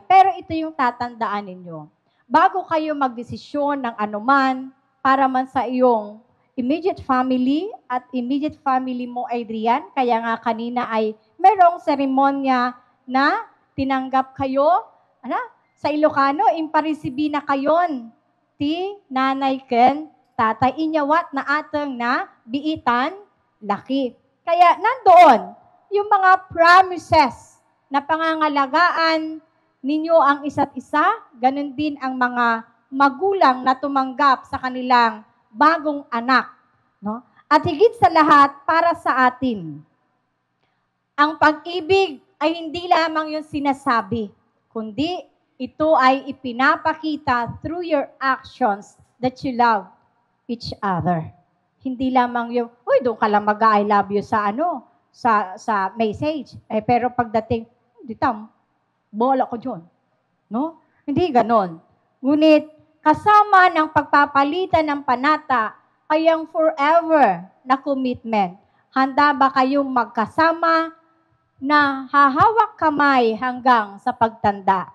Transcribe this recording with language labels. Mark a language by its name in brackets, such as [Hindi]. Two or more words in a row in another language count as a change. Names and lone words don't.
[Filipino] Pero ito yung tatandaan ninyo. Bago kayo magdesisyon ng anuman para man sa iyong [English] immediate family [Filipino] at [English] immediate family [Filipino] mo, Adrian, kaya nga kanina ay merong seremonya na tinanggap kayo, sa Ilocano, [Iloko] imparisibi na kayon, ti nanay ken tatay inyawat na atang na biitan laki. [Filipino] Kaya nandoon yung mga promises na pangangalagaan ninyo ang isa't isa, ganun din ang mga magulang na tumanggap sa kanilang bagong anak. No? At higit sa lahat, para sa atin, ang pag-ibig ay hindi lamang yung sinasabi, kundi ito ay ipinapakita [English] through your actions that you love each other. [Filipino] Hindi lamang yung, uy, doon ka lang mag- [English] I love you [Filipino] sa sa message. Pero pagdating, hindi bola ko dyan. No? Hindi ganon. Ngunit, kasama ng pagpapalitan ng panata ay ang forever na commitment. Handa ba kayong magkasama na hahawak kamay hanggang sa pagtanda?